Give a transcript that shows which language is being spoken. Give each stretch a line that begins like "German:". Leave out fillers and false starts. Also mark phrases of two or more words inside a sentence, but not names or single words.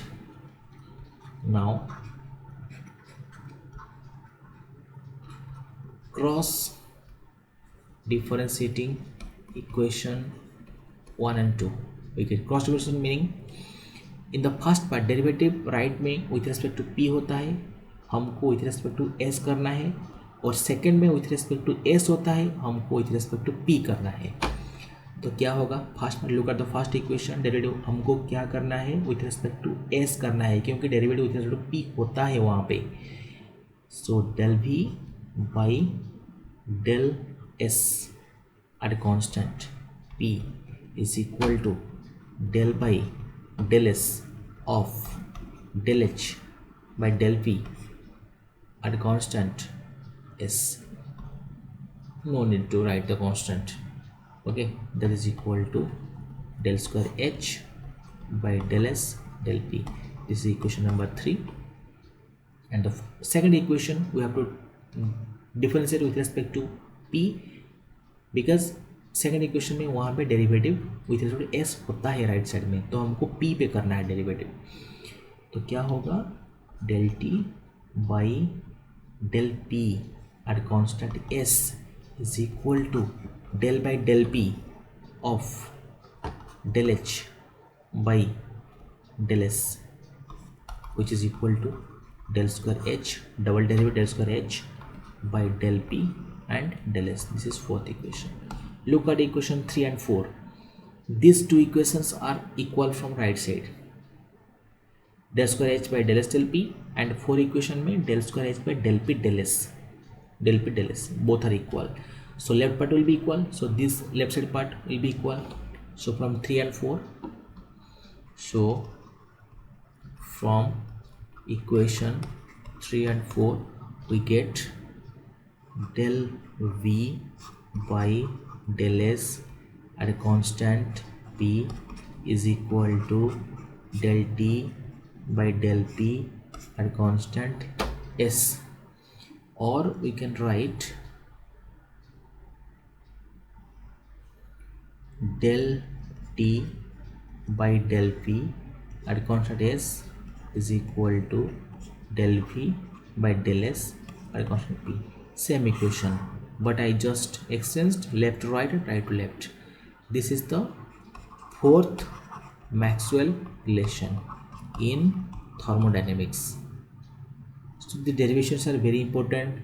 English: Now cross differentiating equation 1 and 2. We get cross differentiation meaning in the first part derivative right में with respect to p
Hindi: होता है, हमको
English: with respect to s
Hindi: करना है, और सेकंड में
English: with respect to s
Hindi: होता है, हमको
English: with respect to p
Hindi: करना है. तो क्या होगा?
English: first में look at the first equation. derivative
Hindi: हमको क्या करना है?
English: with respect to s
Hindi: करना है, क्योंकि
English: derivative with respect to p
Hindi: होता है वहाँ पे.
English: सो del v by del s at a constant p is equal to del by del s of del h by del p at a constant s. No need to write the constant. Okay, that is equal to del square h by del s del p. This is equation number 3. And the second equation we have to differentiate with respect to p, because second equation
Hindi: में वहाँ पे
English: derivative with respect to s
Hindi: होता है
English: right side
Hindi: में, तो हमको p पे करना है
English: डेरिवेटिव.
Hindi: तो क्या होगा?
English: del t by del p at constant s is equal to del by del p of del h by del s, which is equal to del square h, double derivative del square h by del p and del s. This is fourth equation. Look at equation 3 and 4. These two equations are equal from right side. Del square h by del s del p, and 4 equation में del square h by del p del s. Del p del s both are equal. So left part will be equal. So this left side part will be equal. So from 3 and 4, so from equation 3 and 4 we get del v by del s at a constant p is equal to del t by del p at a constant s, or we can write del t by del p at constant s is equal to del v by del s at constant p. Same equation, but I just exchanged left to right and right to left. This is the fourth Maxwell relation in thermodynamics. So the derivations are very important.